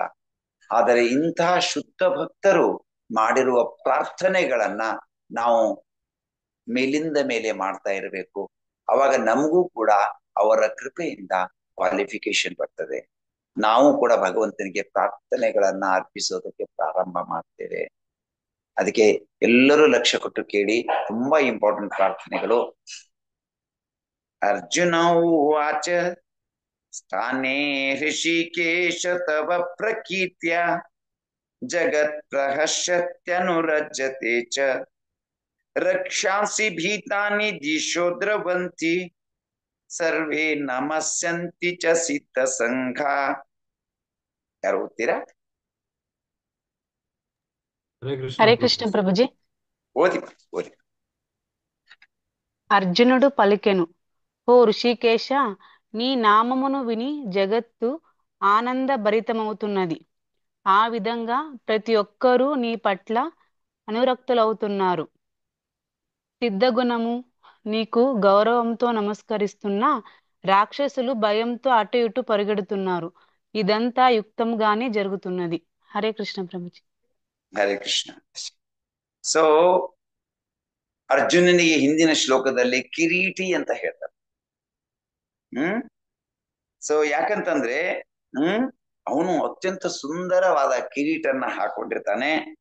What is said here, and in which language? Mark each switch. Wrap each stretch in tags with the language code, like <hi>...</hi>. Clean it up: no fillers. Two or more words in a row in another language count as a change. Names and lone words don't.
<kn>ಆದರೆ ಇಂತಹ ಶುದ್ಧ ಭಕ್ತರು ಮಾಡಿರುವ ಪ್ರಾರ್ಥನೆಗಳನ್ನ ನಾವು ಮೇಲಿಂದ ಮೇಲೆ ಮಾಡ್ತಾ ಇರಬೇಕು. ಅವಾಗ ನಮಗೂ ಕೂಡ ಅವರ ಕೃಪೆಯಿಂದ ಕ್ವಾಲಿಫಿಕೇಶನ್ ಬರ್ತದೆ. ನಾವು ಕೂಡ ಭಗವಂತನಿಗೆ ಪ್ರಾರ್ಥನೆಗಳನ್ನ ಅರ್ಪಿಸೋದಕ್ಕೆ ಪ್ರಾರಂಭ ಮಾಡ್ತೇವೆ. ಅದಕ್ಕೆ ಎಲ್ಲರೂ ಲಕ್ಷ್ಯ ಕೊಟ್ಟು ಕೇಳಿ, ತುಂಬಾ ಇಂಪಾರ್ಟೆಂಟ್ ಪ್ರಾರ್ಥನೆಗಳು.</kn> <sa>ಅರ್ಜುನ ಉವಾಚ ಸ್ಥಾನೇ ಹೃಷಿಕೇಶ ತವ ಪ್ರಕೀರ್ತ್ಯ ಜಗತ್ ಪ್ರಹರ್ಷತ್ಯನುರಜ್ಯತೆ ಚ ರಕ್ಷಾಂಸಿ ಭೀತಾನಿ ದಿಶೋ ದ್ರವಂತಿ ಸರ್ವೇ ನಮಸ್ಯಂತಿ ಚ ಸಿದ್ಧ ಸಂಘ.</sa> <kn>ಯಾರು ಓದ್ತೀರಾ?</kn> <te>హరే కృష్ణ ప్రభుజీ.</te> <kn>ಓದಿ ಓದಿ.</kn> <te>అర్జునుడు పలికెను: ఓ ఋషికేశ, నీ నామమును విని జగత్తు ఆనందభరితమవుతున్నది. ఆ విధంగా ప్రతి ఒక్కరూ నీ పట్ల అనురక్తులవుతున్నారు. సిద్ధగుణము నీకు గౌరవంతో నమస్కరిస్తున్న రాక్షసులు భయంతో అటు ఇటు పరిగెడుతున్నారు. ఇదంతా యుక్తంగానే జరుగుతున్నది. హరే కృష్ణ ప్రభుజీ.</te> <kn>ಹರೇ ಕೃಷ್ಣ. ಸೊ ಅರ್ಜುನನಿಗೆ ಹಿಂದಿನ ಶ್ಲೋಕದಲ್ಲಿ ಕಿರೀಟಿ ಅಂತ ಹೇಳ್ತಾರೆ. ಸೊ ಯಾಕಂತಂದ್ರೆ ಅವನು ಅತ್ಯಂತ ಸುಂದರವಾದ ಕಿರೀಟನ್ನ ಹಾಕೊಂಡಿರ್ತಾನೆ.</kn>